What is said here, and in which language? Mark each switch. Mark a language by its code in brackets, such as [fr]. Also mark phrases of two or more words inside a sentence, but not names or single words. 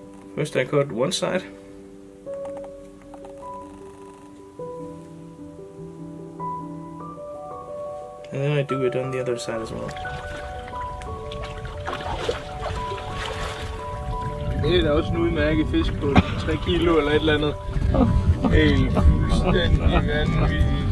[en] First I cut one side. And then I do it on the other side as well. [da] Det er også en udmærket fisk på 3 kilo eller et eller andet. Helt fuldstændig vanvittigt.